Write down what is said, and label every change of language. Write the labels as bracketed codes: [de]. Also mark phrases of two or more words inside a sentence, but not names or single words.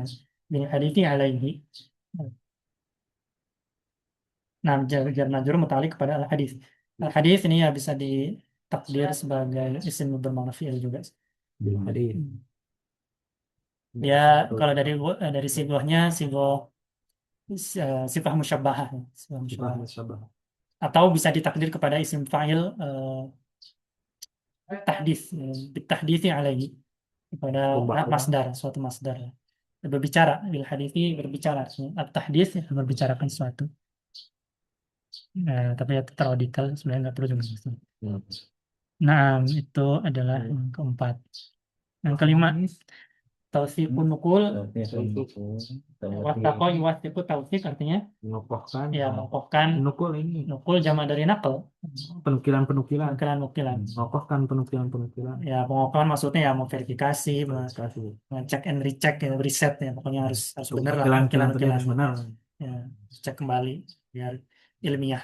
[ar] Bil hadithi alaihi. [id] Nah, [ar] jar majrur muta'alliq [id] kepada al hadis. Al hadis ini ya bisa ditakdir sebagai isim bermakna fi'il juga. hadis Dia kalau dari sigohnya [ar] sigoh sifah musyabbahah, sifah musyabbahah. [id] Sabah Atau bisa ditakdir kepada [ar] isim fa'il tahdits, bitahditsi alaihi [id] kepada masdar, suatu masdar. Berbicara [ar] bil hadithi [id] berbicara, at-tahdits berbicarakan sesuatu. Tapi ya terlalu detail sebenarnya nggak perlu juga. Nah, itu adalah yang keempat. Yang kelima, [ar] tausiqun nukul. Wastaqo yuwastiqu tausiq artinya [id] mengokohkan ya mengokohkan nukul ini nukul jama dari nakal, penukilan nukilan. mengokohkan penukilan Ya, pengokohan maksudnya ya memverifikasi, kasih ngecek [en] and recheck [id] ya, riset ya, pokoknya harus benar lah nukilan nukilan. harus benar Ya, cek kembali biar ilmiah.